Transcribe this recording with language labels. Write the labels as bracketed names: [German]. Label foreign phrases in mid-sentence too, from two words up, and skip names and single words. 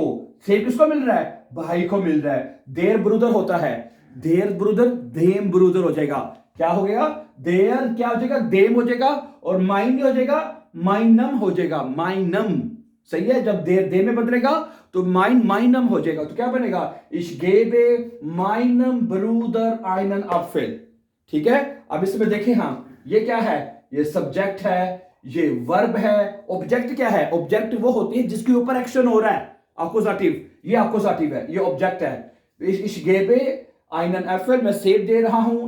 [Hindi] सेब किसको मिल रहा है? भाई को मिल रहा है। [German] der Bruder [Hindi] होता है, [German] der Bruder dem Bruder [Hindi] हो जाएगा। क्या हो गया? देर क्या हो जाएगा? देम हो जाएगा, और माइन हो जाएगा, माइनम हो जाएगा, माइनम। सही है, जब देर दे में बदलेगा तो माइनम हो जाएगा। तो क्या बनेगा? [German] Ich gebe meinem Bruder einen Apfel। [Hindi] ठीक है, अब इसमें देखें, हाँ ये क्या है? ये सब्जेक्ट है, ये वर्ब है। ऑब्जेक्ट क्या है? ऑब्जेक्ट वो होती है जिसके ऊपर एक्शन हो रहा है, अकुजाटिव। ये अकुजाटिव है, ये ऑब्जेक्ट है। [German] Ich gebe einen Apfel, [Hindi] मैं सेब दे रहा हूं।